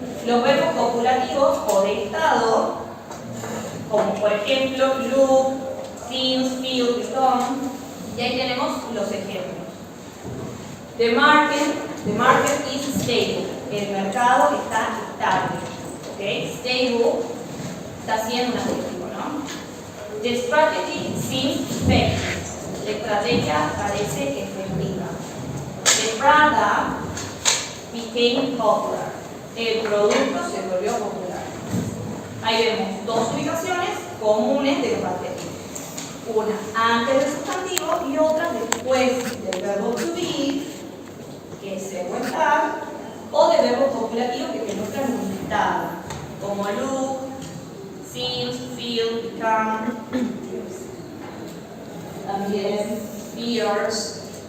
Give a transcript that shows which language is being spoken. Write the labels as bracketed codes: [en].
[es] Los verbos copulativos o de estado, como por ejemplo look, seems, feel, become, y ahí tenemos los ejemplos. [en] The market is stable. [es] El mercado está estable. ¿Ok? Stable está siendo un adjetivo, ¿no? [en] The strategy seems effective. [es] La estrategia parece efectiva. [en] The product became popular. [es] El producto se volvió popular. Ahí vemos dos ubicaciones comunes de los adjetivos. Una antes del sustantivo y otra después del verbo to be, que es ser o estar, o de verbos copulativos que demuestran un estado, como look, seems, feel, become, también fears.